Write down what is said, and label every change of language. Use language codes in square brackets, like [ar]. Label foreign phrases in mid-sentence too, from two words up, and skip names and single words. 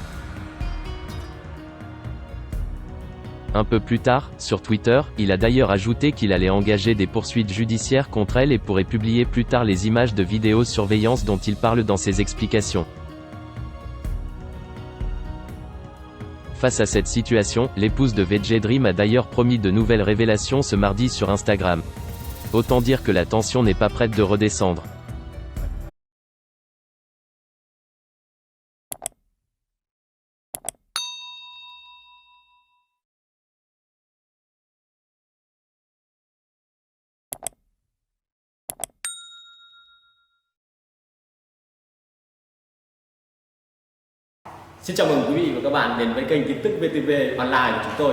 [fr] Un peu plus tard, sur Twitter, il a d'ailleurs ajouté qu'il allait engager des poursuites judiciaires contre elle et pourrait publier plus tard les images de vidéosurveillance dont il parle dans ses explications. Face à cette situation, l'épouse de VJ Dream a d'ailleurs promis de nouvelles révélations ce mardi sur Instagram. Autant dire que la tension n'est pas prête de redescendre. [vi] Xin chào mừng quý vị và các bạn đến với kênh tin tức VTV Online của chúng tôi.